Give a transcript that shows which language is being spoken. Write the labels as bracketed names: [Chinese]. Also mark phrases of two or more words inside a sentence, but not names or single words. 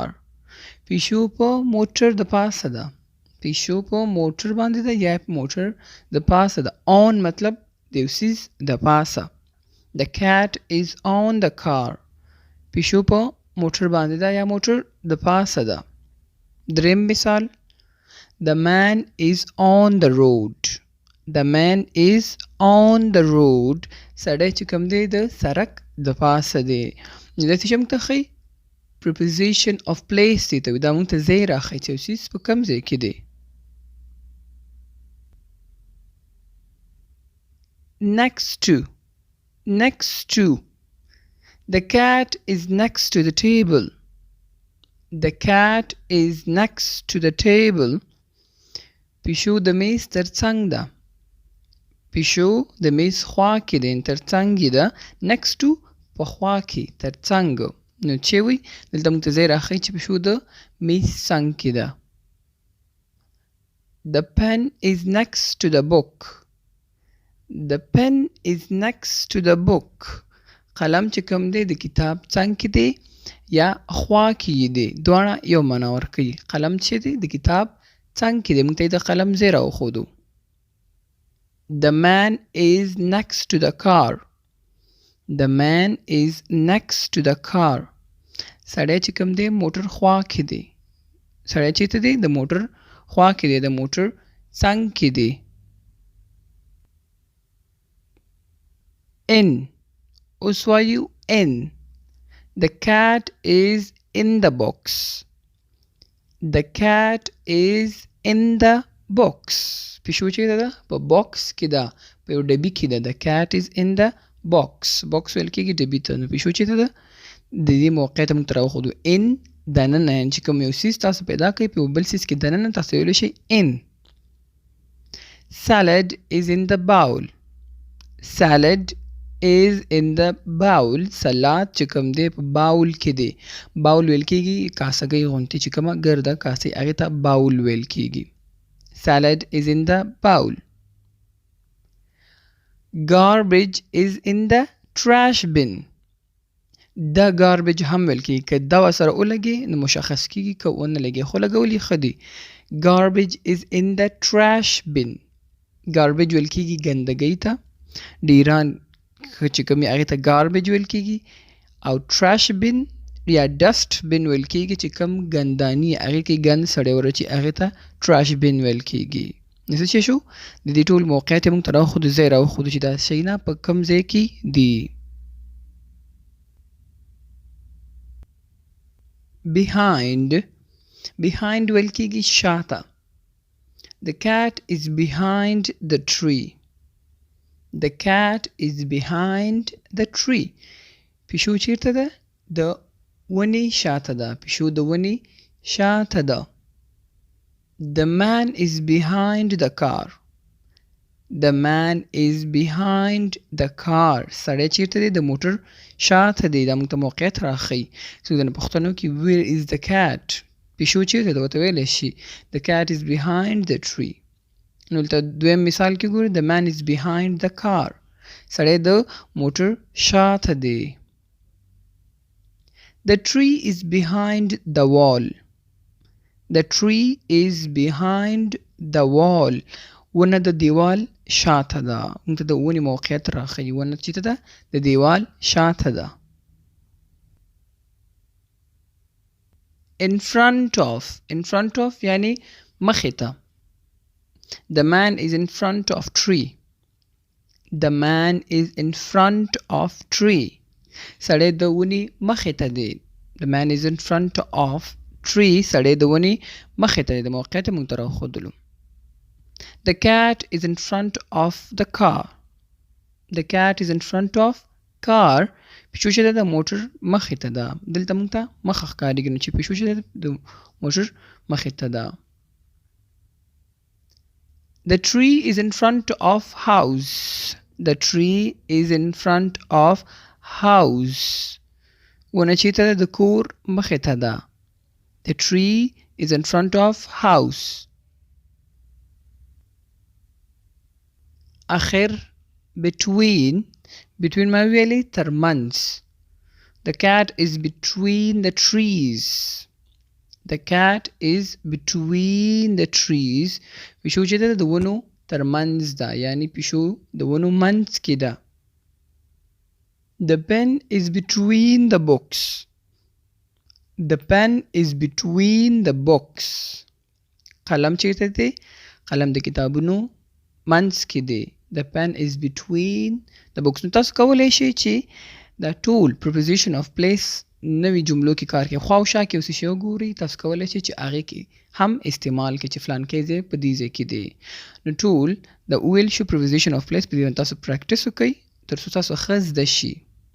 [Pashto] پیشو په موټر د پاسه ده. پیشو په موټر باندې ده یا په موټر د پاسه ده. on مطلب د یو څیز د پاسه. [English] The cat is on the car. [Pashto] پیشو په موټر باندې ده یا موټر د پاسه ده. دریم مثال. [English] The man is on the road. The man is on the road. [Pashto] سړی چې کوم دی د سړک د پاسه دی. دا څه شی موږ ته ښیي؟ [English] preposition of place [Pashto] دی ته وایي. دا موږ ته ځای راښیي چې یو څیز په کوم ځای کې دی. [English] next to. next to. The cat is next to the table. The cat is next to the table. [Pashto] پیشو د میز تر څنګ ده. پیشو د میز خوا کې دی، تر څنګ یې ده. [English] next to [Pashto] په خوا کې، تر څنګ. نو چې وي دلته موږ ته ځای راښیي چې پیشو د میز څنګ کې ده. [English] The pen is next to the book. The pen is next to the book. [Pashto] قلم چې کوم دی د کتاب څنګ کې دی یا خوا کې یې دی. دواړه یو معنا ورکوي. قلم چې دی د کتاب څنګ کې دی. موږ ته یې د قلم ځای راوښودو. [English] The man is next to the car. The man is next to the car. [Pashto] سړی چې کوم دی موټر خوا کې دی. سړی چېرته دی؟ د موټر خوا کې دی، د موټر څنګ کې دی. [English] in. [Pashto] اوس وایو [English] in. The cat is in the box. The cat is in the box. [Pashto] پیشو چېرته ده؟ په باکس کې ده، په یو ډبي کې ده. [English] The cat is in the box. [Pashto] box ویل کېږي ډبي ته. نو پیشو چېرته ده؟ د دې موقعیت موږ ته راوښودو. in دننه یعنې چې کوم یو څیز تاسو پیدا کوئ په یو بل څیز کې دننه تاسو ویلی شئ in. [English] Salad is in the bowl. Salad is in the bowl. [Pashto] سلاد چې کوم دی په باول کې دی. باول ویل کېږي کاسګۍ غونتې چې کومه ګرده کاسې هغې ته باول ویل کېږي. [English] Salad is in the bowl. Garbage is in the trash bin. [Pashto] دا garbage هم ویل کېږي که دا ورسره ولګي نو مشخص کېږي که ونه لګي خو لګول یې ښه دي. [English] Garbage is in the trash bin. [Pashto] Garbage ویل کېږي ګندګۍ ته. ډیران چې کومې هغې ته garbage ویل کېږي او [English] trash bin [Pashto] یا [English] dust bin [Pashto] ویل کېږي چې کوم ګنداني هغې کې ګند سړی ورچي هغې ته [English] trash bin [Pashto] ویل کېږي. نو څه چې شو د دې ټول موقعیت یې موږ ته راوښودو ځای راوښودو چې دا شیونه په کوم ځای کې دي. behind ویل کېږي شاته. [English] The cat is behind the tree. The cat is behind the tree. [Pashto] پیشو چیرته ده؟ د ونې شاته ده. پیشو د ونې شاته ده. [English] The man is behind the car. The man is behind the car. [Pashto] سړی چیرته دی؟ د موټر شاته دی. دا موږ ته موقعیت راښیي. څوک د پښتنو کې [English] where is the cat؟ [Pashto] پیشو چیرته ده؟ ورته ویلی شي [English] the cat is behind the tree. [Pashto] نو دلته دویم مثال کې ګورئ [English] the man is behind the car. [Pashto] سړی د موټر شاته دی. [English] The tree is behind the wall. The tree is behind the wall. [Pashto] ونه د دیوال شاته ده. موږ ته د ونې موقعیت راښیي. ونه چیرته ده؟ د دیوال شاته ده. [English] in front of [Pashto] یعنی مخې ته. [English] The man is in front of tree. The man is in front of tree. [Pashto] سړی د ونې مخې ته دی. [English] The man is in front of tree. [Pashto] سړی د ونې مخې ته دی. د موقعیت موږ ته راوښودلو. [English] The cat is in front of the car. The cat is in front of car. [Pashto] پیشو چې ده د موټر مخې ته ده. دلته موږ ته مخه ښکارېږي نو چې پیشو چې ده د موټر مخې ته ده. [English] The tree is in front of house. The tree is in front of house. [Pashto] ونه چیرته ده؟ د کور مخې ته ده. [English] The tree is in front of house. [Pashto] اخر between ما ویلې ترمنځ. [English] The cat is between the trees. The cat is between the trees. [Pashto] پیشو چې ده د ونو ترمنځ ده یعنی پیشو د ونو منځ کې ده. [English] The pen is between the books. The pen is between the books. [Pashto] قلم چیرته دی؟ قلم د کتابونو منځ کې دی. [English] The pen is between the books. [Pashto] نو تاسو کولی شئ چې دا ټول [English] preposition of place [Pashto] نوي جملو کې کار کوي. خوا او شا کې اوس شی وګورئ. تاسو کولی شئ چې هغې کې هم استعمال کړئ چې فلانکی ځای په دې ځای کې دی. نو ټول د وویل شو [English] preposition of place [Pashto] په دې باندې تاسو پریکټس وکړئ تر څو تاسو ښه زده شي.